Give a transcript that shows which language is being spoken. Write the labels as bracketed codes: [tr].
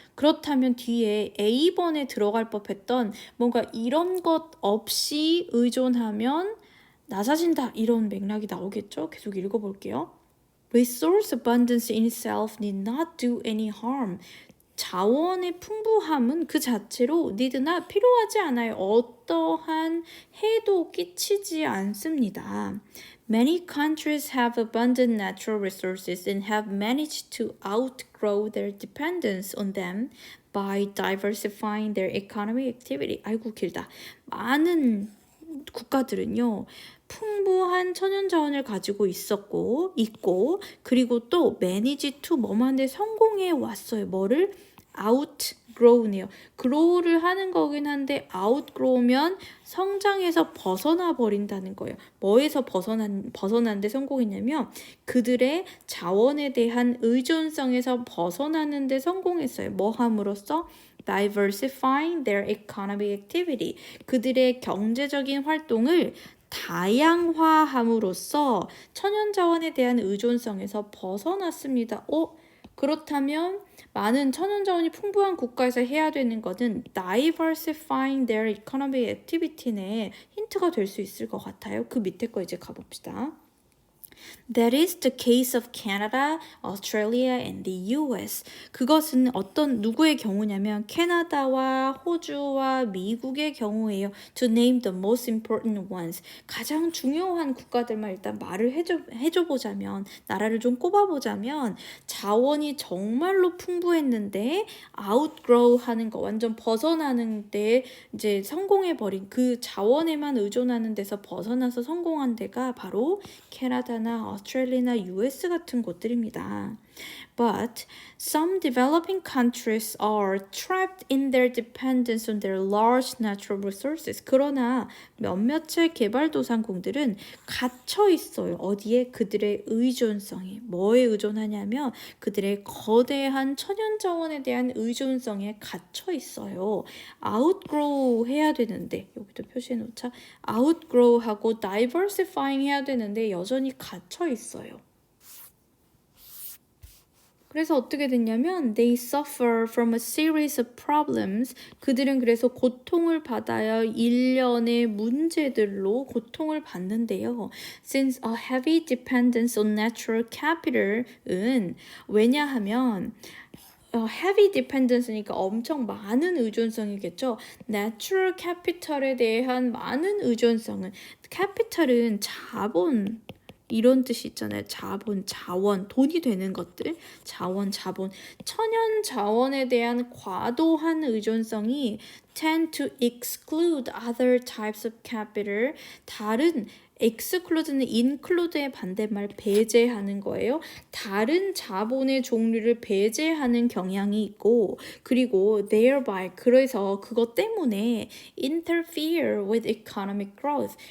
[ko] 그렇다면 뒤에 A번에 들어갈 법했던 뭔가 이런 것 없이 의존하면 낮아진다 이런 맥락이 나오겠죠. 계속 읽어볼게요. [en] Resource abundance in itself need not do any harm. [ko] 자원의 풍부함은 그 자체로 니드나 필요하지 않아요. 어떠한 해도 끼치지 않습니다. [en] Many countries have abundant natural resources and have managed to outgrow their dependence on them by diversifying their economic activity. [ko] 아이고 길다. 많은 국가들은요. 풍부한 천연자원을 가지고 있고 그리고 또 manage to 뭐만데 성공해 왔어요. 뭐를? outgrow네요. grow를 하는 거긴 한데 outgrow면 성장해서 벗어나 버린다는 거예요. 뭐에서 벗어난데 성공했냐면 그들의 자원에 대한 의존성에서 벗어나는데 성공했어요. 뭐 함으로써? [en] diversifying their economic activity. [ko] 그들의 경제적인 활동을 다양화함으로써 천연자원에 대한 의존성에서 벗어났습니다. 그렇다면 많은 천연자원이 풍부한 국가에서 해야 되는 것은 [en] diversifying their economic activity [ko] 에 힌트가 될 수 있을 것 같아요. 그 밑에 거 이제 가봅시다. [en] That is the case of Canada, Australia, and the US. [ko] 그것은 어떤 누구의 경우냐면 캐나다와 호주와 미국의 경우예요. [en] To name the most important ones. [ko] 가장 중요한 국가들만 일단 말을 해줘 보자면, 나라를 좀 꼽아보자면 자원이 정말로 풍부했는데 outgrow 하는 거, 완전 벗어나는데 이제 성공해버린 그 자원에만 의존하는 데서 벗어나서 성공한 데가 바로 캐나다나 오스트레일리아나 US 같은 곳들입니다. [en] But some developing countries are trapped in their dependence on their large natural resources. [ko] 그러나 몇몇의 개발도상국들은 갇혀 있어요. 어디에? 그들의 의존성에. 뭐에 의존하냐면 그들의 거대한 천연자원에 대한 의존성에 갇혀 있어요. outgrow 해야 되는데, 여기도 표시해 놓자. outgrow 하고 diversifying 해야 되는데 여전히 갇혀 있어요. 그래서 어떻게 됐냐면 [en] they suffer from a series of problems. [ko] 그들은 그래서 고통을 받아야 일련의 문제들로 고통을 받는데요. [en] Since a heavy dependence on natural capital은 [ko] 왜냐하면 [en] heavy dependence니까 [ko] 엄청 많은 의존성이겠죠. Natural capital에 대한 많은 의존성은 capital은 자본 이런 뜻이 있잖아요. 자본, 자원, 돈이 되는 것들, 자원. 천연 자원에 대한 과도한 의존성이 [en] tend to exclude other types of capital. [ko] 다른 exclude는 include의 반대말 배제하는 거예요. 다른 자본의 종류를 배제하는 경향이 있고, 그리고 thereby 그래서 그것 때문에 [en] interfere with economic growth.